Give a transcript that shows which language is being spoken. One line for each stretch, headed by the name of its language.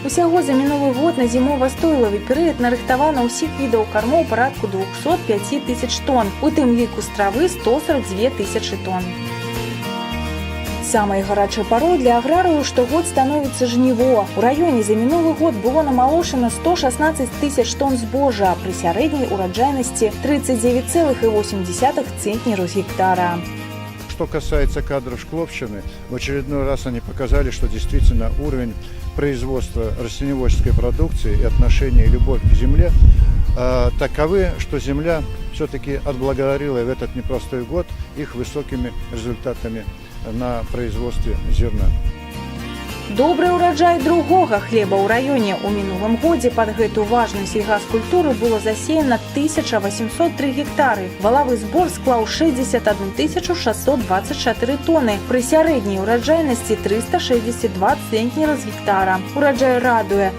Belarusian: Усяго за мінулы год на зімова-стойлавы перыяд нарыхтавана ўсіх відаў кармоў парадку 205 тысяч тонн, у тым ліку з травы 142 тысячы тонн. Самай гарачай парой для аграрыяў штогод становіцца жніво. У раёне за мінулы год было намалошана 116 тысяч тонн збожжа пры сярэдняй ураджайнасці 39,8 центнеру з гектара.
Russian: Что касается кадров Шкловщины, в очередной раз они показали, что действительно уровень производства растениеводческой продукции и отношение и любовь к земле таковы, что земля все-таки отблагодарила в этот непростой год их высокими результатами на производстве зерна.
Belarusian: Добры ўраджай другога хлеба ў раёне. У мінулым годзе пад гэту важную сельгаскультуру было засеяна 1803 гектары. Валавы збор склаў 61 624 тонны, пры сярэдняй ураджайнасці 362 центнера з гектара. Ураджай радуе.